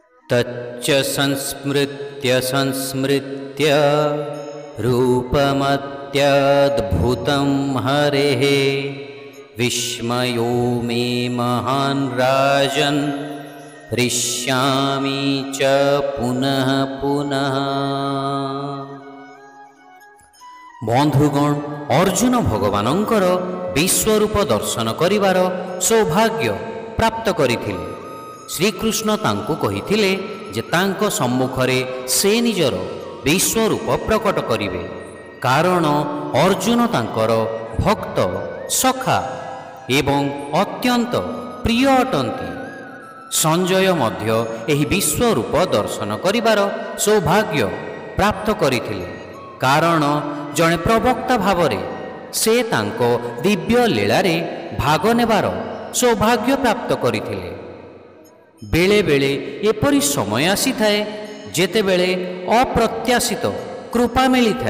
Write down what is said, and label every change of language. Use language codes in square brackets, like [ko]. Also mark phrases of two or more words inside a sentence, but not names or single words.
[sa] तच्च संस्मृत्य संस्मृत्य रूपमत्याद्भुतं हरेः विस्मयो मे महान् राजन् हृष्यामि च पुनः पुनः। [or] ବନ୍ଧୁଗଣ, ଅର୍ଜୁନ ଭଗବାନଙ୍କର ବିଶ୍ୱରୂପ ଦର୍ଶନ କରିବାର ସୌଭାଗ୍ୟ ପ୍ରାପ୍ତ କରିଥିଲେ। ଶ୍ରୀକୃଷ୍ଣ ତାଙ୍କୁ କହିଥିଲେ ଯେ ତାଙ୍କ ସମ୍ମୁଖରେ ସେ ନିଜର ବିଶ୍ୱରୂପ ପ୍ରକଟ କରିବେ, କାରଣ ଅର୍ଜୁନ ତାଙ୍କର ଭକ୍ତ ସଖା ଏବଂ ଅତ୍ୟନ୍ତ ପ୍ରିୟ ଅଟନ୍ତି। ସଞ୍ଜୟ ମଧ୍ୟ ଏହି ବିଶ୍ୱରୂପ ଦର୍ଶନ କରିବାର ସୌଭାଗ୍ୟ ପ୍ରାପ୍ତ କରିଥିଲେ, କାରଣ ଜଣେ ପ୍ରବକ୍ତା ଭାବରେ ସେ ତାଙ୍କ ଦିବ୍ୟ ଲୀଳାରେ ଭାଗ ନେବାର ସୌଭାଗ୍ୟ ପ୍ରାପ୍ତ କରିଥିଲେ। ବେଳେ ବେଳେ ଏପରି ସମୟ ଆସି ଥାଏ ଯେତେବେଳେ ଅପ୍ରତ୍ୟାଶିତ କୃପା ମିଳି ଥାଏ।